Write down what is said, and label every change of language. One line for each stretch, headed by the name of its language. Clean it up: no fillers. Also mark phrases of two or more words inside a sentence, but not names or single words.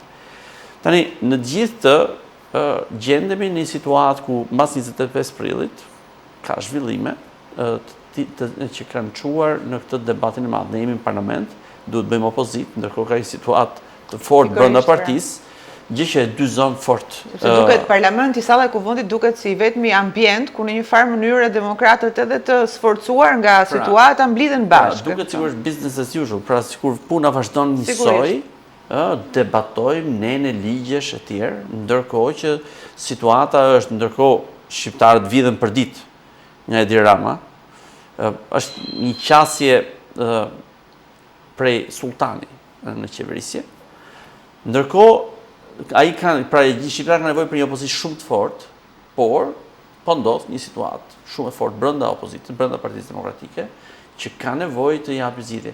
Albanian: Tani, në gjithë të gjendemi në një situatë ku mbas 25 prillit ka zhvillime që kanë çuar në këtë debatin e madh. Ne jemi në parlament, duhet bëjmë opozitë, ndërkohë ka një situatë të fortë brenda partisë, gjë që e dyzon fort. Sepse duket parlamenti salla e kuvendit duket si vetmi ambient ku në një farë mënyrë demokratët edhe të sforcuar nga situata mblidhen bashkë. Duket sigurisht
English: business as usual,
Albanian: pra sikur puna vazhdon njësoj, debatojmë ne në ligjesh e tjerë, ndërkohë që situata është, ndërkohë shqiptarët vidhen për ditë nga Edi Rama, është një qasje prej sultani në qeverisje, ndërkohë shqiptarët kanë nevojë për një opozicion shumë të fortë, por po ndodh një situatë shumë e fortë brenda opozitës, brenda Partisë Demokratike, që ka nevojë të japë zgjidhje.